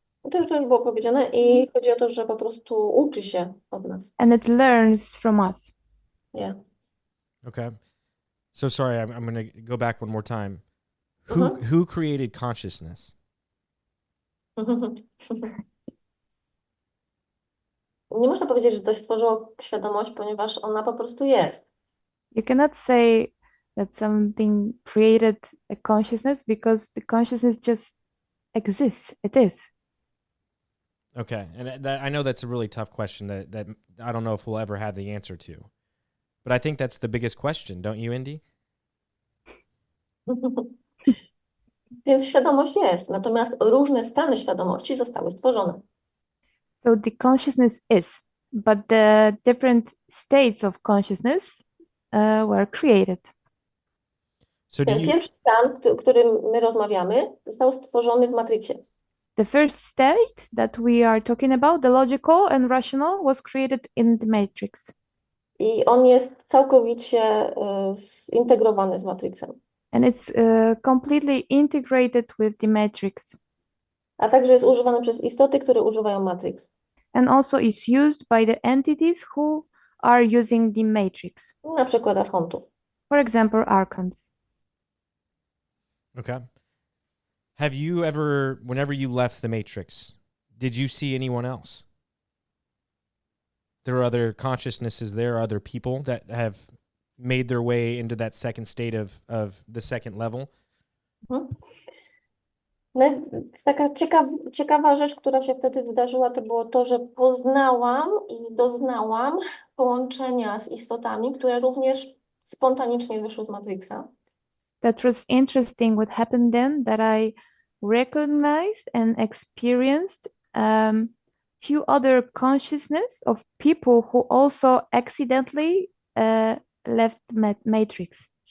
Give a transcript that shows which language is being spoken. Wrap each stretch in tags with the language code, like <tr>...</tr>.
<pl>To już było powiedziane i chodzi o to, że po prostu uczy się od nas.</pl> <en>And it learns from us. Yeah. Okay. So sorry, I'm going to go back one more time. Who created consciousness?</en> <pl>Nie można powiedzieć, że coś stworzyło świadomość, ponieważ ona po prostu jest.</pl> <en>You cannot say that something created a consciousness because the consciousness just exists. It is. Okay. And I know that's a really tough question that I don't know if we'll ever have the answer to. But I think that's the biggest question, don't you, Indy?</en> <pl>Więc świadomość jest, natomiast różne stany świadomości zostały stworzone.</pl> <en>So the consciousness is, but the different states of consciousness were created. So</en> <pl>Ten pierwszy stan, o którym my rozmawiamy, został stworzony w Matrixie.</pl> <en>The first state that we are talking about, the logical and rational, was created in the Matrix.</en> <pl>I on jest całkowicie zintegrowany z Matrixem.</pl> <en>And it's completely integrated with the Matrix.</en> <pl>A także jest używany przez istoty, które używają Matrix.</pl> <en>And also is used by the entities who are using the Matrix.</en> <pl>Na przykład archontów.</pl> <en>For example, archons. Okay. Have you ever, whenever you left the Matrix, did you see anyone else? There are other consciousnesses there, other people that have made their way into that second state of the second level?</en> <pl>No, taka ciekawa rzecz, która się wtedy wydarzyła, to było to, że poznałam i doznałam połączenia z istotami, które również spontanicznie wyszły z Matrixa.</pl> <en>That was interesting what happened then, that I recognized and experienced few other consciousness of people who also accidentally left Matrix.</en>